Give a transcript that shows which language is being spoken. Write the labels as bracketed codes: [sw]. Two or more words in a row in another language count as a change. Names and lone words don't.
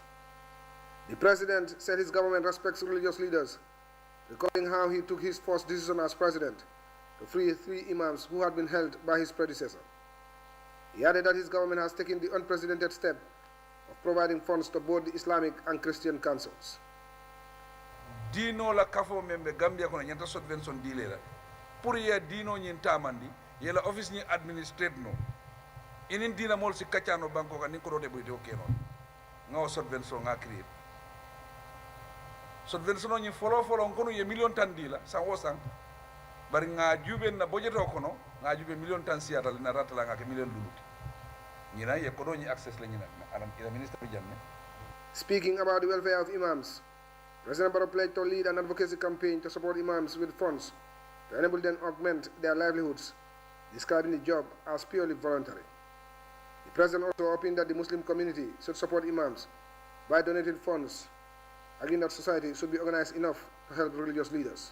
[en] The President said his government respects religious leaders, recalling how he took his first decision as President to free 3 Imams who had been held by his predecessor. He added that his government has taken the unprecedented step of providing funds to both the Islamic and Christian councils. [man] Dino la kafo membe Gambia kono nyanta subvention dile la pour ya dino nyin tamandi yela office ni administrate no inin dina mol si kacano banko kan ni ko do boyde okeno ngaw subvention nga create subvention ni folo kono ye million tan dila san wosan bari nga jube na budget kono nga jube million tan siata na ratala nga ke million luluti nyina ye ko do ni access la nyina alam ila minister jamme. [en] Speaking about the welfare of Imams, President Barrow pledged to lead an advocacy campaign to support Imams with funds to enable them augment their livelihoods, describing the job as purely voluntary. The President also opined that the Muslim community should support Imams by donating funds, arguing that society should be organized enough to help religious leaders.